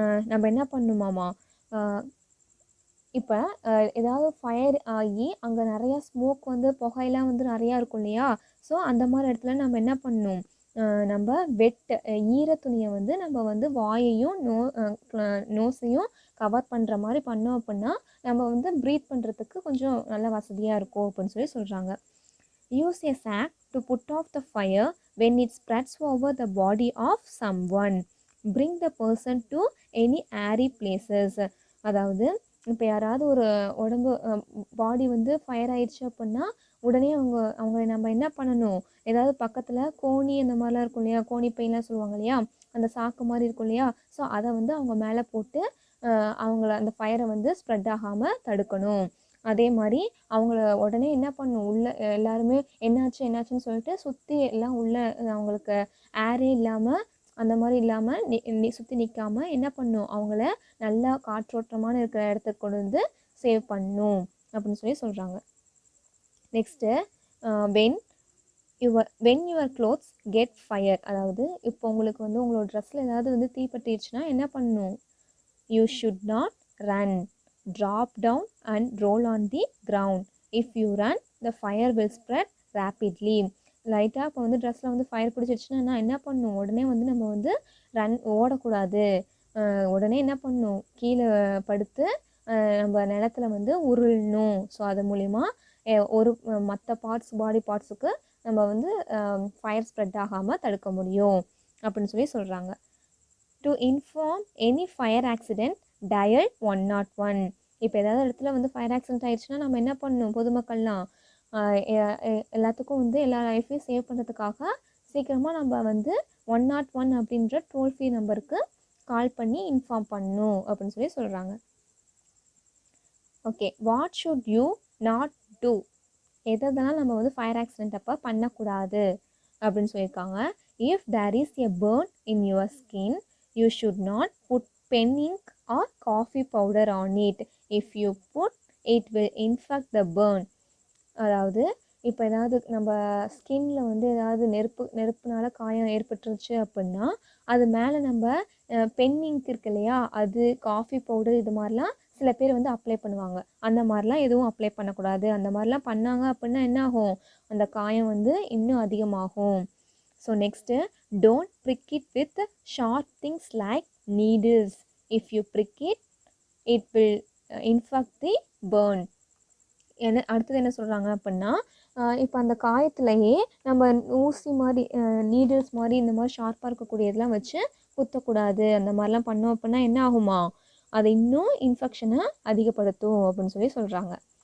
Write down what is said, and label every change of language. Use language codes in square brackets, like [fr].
[ta] நம்ம என்ன பண்ணணுமாமா, இப்போ ஏதாவது ஃபயர் ஆகி அங்கே நிறையா ஸ்மோக் வந்து புகையெல்லாம் வந்து நிறையா இருக்கும் இல்லையா? ஸோ அந்த மாதிரி இடத்துல நம்ம என்ன பண்ணணும், நம்ம ஈர துணியை வந்து நம்ம வந்து வாயையும் நோஸையும் கவர் பண்ணுற மாதிரி பண்ணோம் அப்படின்னா நம்ம வந்து ப்ரீத் பண்ணுறதுக்கு கொஞ்சம் நல்ல வசதியாக இருக்கும் அப்படின்னு சொல்கிறாங்க. [en] Use a sack to put off the fire when it spreads over the body of someone. Bring the person to any airy places. [ta] அதாவது இப்போ யாராவது ஒரு உடம்பு பாடி வந்து ஃபயர் ஆயிடுச்சு அப்படின்னா உடனே அவங்கள நம்ம என்ன பண்ணணும், ஏதாவது பக்கத்தில் கோணி அந்த மாதிரிலாம் இருக்கும் இல்லையா, கோணி பையெல்லாம் சொல்லுவாங்க இல்லையா, அந்த சாக்கு மாதிரி இருக்கும் இல்லையா, ஸோ அதை வந்து அவங்க மேலே போட்டு அவங்கள அந்த ஃபயரை வந்து ஸ்ப்ரெட் ஆகாமல் தடுக்கணும். அதே மாதிரி அவங்கள உடனே என்ன பண்ணணும், உள்ளே எல்லாருமே என்னாச்சுன்னு சொல்லிட்டு சுற்றி எல்லாம் உள்ளே அவங்களுக்கு ஏரே இல்லாமல் அந்த மாதிரி இல்லாமல் சுற்றி நிற்காமல் என்ன பண்ணணும், அவங்கள நல்லா காற்றோட்டமான இருக்கிற இடத்துக்கு கொண்டு வந்து சேவ் பண்ணணும் அப்படின்னு சொல்கிறாங்க. [en] Next when your clothes get fire. [ta] அதாவது இப்போ உங்களுக்கு வந்து உங்களோட ட்ரெஸ்ஸில் ஏதாவது வந்து தீப்பற்றிடுச்சுன்னா என்ன பண்ணணும், [en] You should not run, drop down and roll on the ground. If you run, the fire will spread rapidly. [ta] லைட்டாக இப்போ வந்து ட்ரெஸ்ஸில் வந்து ஃபயர் பிடிச்சிருச்சுன்னா நான் என்ன பண்ணணும், உடனே வந்து நம்ம வந்து ஓடக்கூடாது, உடனே என்ன பண்ணணும், கீழே படுத்து நம்ம நிலத்துல வந்து உருளணும். ஸோ அது மூலிமா ஒரு மற்ற பாடி பார்ட்ஸுக்கு நம்ம வந்து ஃபயர் ஸ்ப்ரெட் ஆகாமல் தடுக்க முடியும் அப்படின்னு சொல்கிறாங்க. [en] To inform any fire accident dial 101. [ta] இப்போ ஏதாவது இடத்துல வந்து ஃபயர் ஆக்சிடென்ட் ஆயிடுச்சுன்னா நம்ம என்ன பண்ணணும், பொதுமக்கள்லாம் எல்லாத்துக்கும் வந்து எல்லா லைஃப்பையும் சேவ் பண்ணுறதுக்காக சீக்கிரமாக நம்ம வந்து 101 அப்படின்ற டோல் ஃப்ரீ நம்பருக்கு கால் பண்ணி இன்ஃபார்ம் பண்ணணும் அப்படின்னு சொல்கிறாங்க. Okay, [en] What should you not do? [ta] எதெல்லாம் நம்ம வந்து ஃபயர் ஆக்சிடென்ட் அப்போ பண்ணக்கூடாது அப்படின்னு சொல்லியிருக்காங்க. [en] If there is a burn in your skin, you should not put pen ink or coffee powder on it. If you put, it will infect the burn. [ta] அதாவது இப்போ ஏதாவது நம்ம ஸ்கின்ல வந்து ஏதாவது நெருப்புனால காயம் ஏற்பட்டுருச்சு அப்படின்னா அது மேலே நம்ம பென் இங்க் இருக்கு இல்லையா, அது காஃபி பவுடர் இது மாதிரிலாம் சில பேர் வந்து அப்ளை பண்ணுவாங்க. அந்த மாதிரிலாம் எதுவும் அப்ளை பண்ணக்கூடாது. அந்த மாதிரிலாம் பண்ணாங்க அப்படின்னா என்ன ஆகும், அந்த காயம் வந்து இன்னும் அதிகமாகும். [en] So next don't prick it with sharp things like needles. If you prick it, it will infect the burn. [ta] என்ன அடுத்தது என்ன சொல்கிறாங்க அப்படின்னா, இப்போ அந்த காயத்துலையே நம்ம ஊசி மாதிரி நீடில்ஸ் மாதிரி இந்த மாதிரி ஷார்ப்பாக இருக்கக்கூடியதெல்லாம் வச்சு குத்தக்கூடாது. அந்த மாதிரிலாம் பண்ணோம் அப்படின்னா என்ன ஆகுமா, அது இன்னும் இன்ஃபெக்ஷனை அதிகப்படுத்தும் அப்படின்னு சொல்லி சொல்கிறாங்க.